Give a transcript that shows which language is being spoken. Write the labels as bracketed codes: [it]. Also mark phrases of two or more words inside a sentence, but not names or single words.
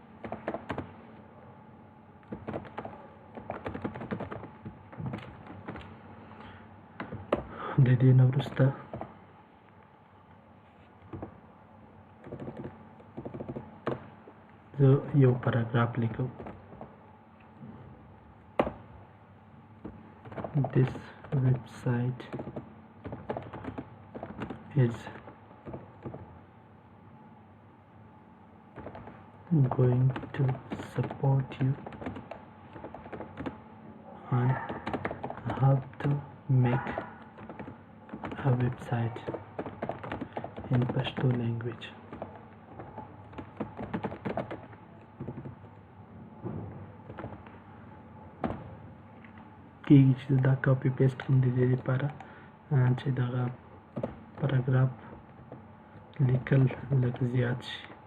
[ps] د دې نه وروسته زه یو پاراګراف لیکم. [en] This website is going to support you on how to make a website in Pashto language. [ps] کېږي چې دا [en] copy paste [ps] کوم د دې لپاره چې دغه پاراګراف لیکل لږ زیات شي.